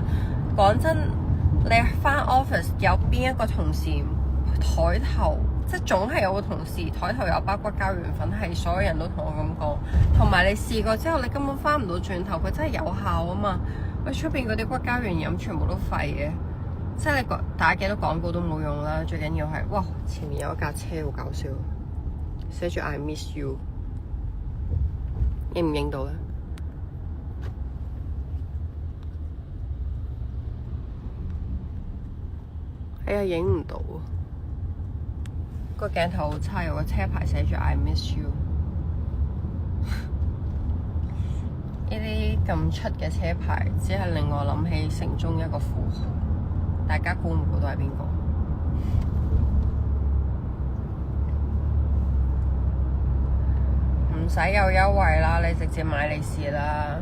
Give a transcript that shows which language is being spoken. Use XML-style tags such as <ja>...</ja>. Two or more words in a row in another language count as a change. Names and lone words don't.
<yue>講真，你返 office 有邊一個同事枱頭，即係總係有個同事枱頭有包骨膠原粉，係所有人都同我咁講。同埋你試過之後，你根本返唔到轉頭，佢真係有效啊嘛！喂，出邊嗰啲骨膠原飲全部都廢嘅，即係你打幾多廣告都冇用啦。最緊要係，哇！前面有一架車好搞笑，寫住</yue> <en>I miss you，</en> <yue>影唔影到咧？哎呀，影唔到，個鏡頭好差，有個車牌寫住</yue> <en>I miss you。</en> <yue>呢啲咁出嘅車牌，只係令我諗起城中一個富豪，大家估唔估到係邊個？唔使有優惠啦，你直接買利是啦。</yue>